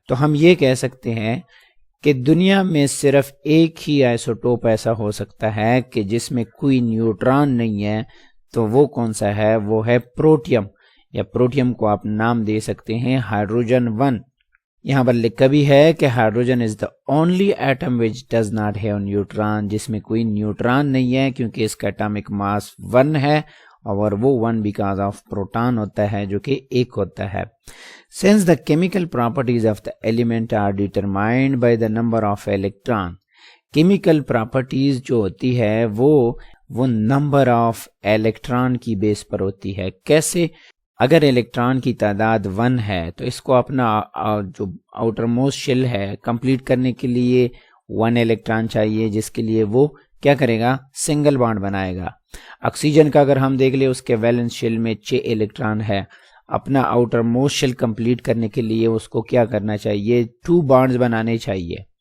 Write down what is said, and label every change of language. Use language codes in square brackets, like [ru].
[ur] تو ہم یہ کہہ سکتے ہیں کہ دنیا میں صرف ایک ہی آئسوٹوپ ایسا ہو سکتا ہے کہ جس میں کوئی نیوٹران نہیں ہے, تو وہ کون سا ہے؟ وہ ہے پروٹیم, یا پروٹیم کو آپ نام دے سکتے ہیں ہائیڈروجن 1. یہاں پر لکھا بھی ہے کہ [en] hydrogen is the only atom which does not have neutron, [ur] جس میں کوئی نیوٹران نہیں ہے کیونکہ اس کا ایٹامک ماس 1 ہے, اور وہ 1 بیکاز آف پروٹان ہوتا ہے جو کہ 1 ہوتا ہے. [en] Since the chemical properties of the element are determined by the number of electron, chemical properties [ur] جو ہوتی ہے وہ نمبر آف الیکٹران کی بیس پر ہوتی ہے. کیسے؟ اگر الیکٹران کی تعداد 1 ہے تو اس کو اپنا جو آؤٹر موسٹ شیل ہے کمپلیٹ کرنے کے لیے 1 الیکٹران چاہیے, جس کے لیے وہ کیا کرے گا؟ سنگل بانڈ بنائے گا. آکسیجن کا اگر ہم دیکھ لیں اس کے ویلنس شیل میں 6 الیکٹران ہے, اپنا آؤٹر موسٹ شیل کمپلیٹ کرنے کے لیے اس کو کیا کرنا چاہیے؟ 2 بانڈز بنانے چاہیے.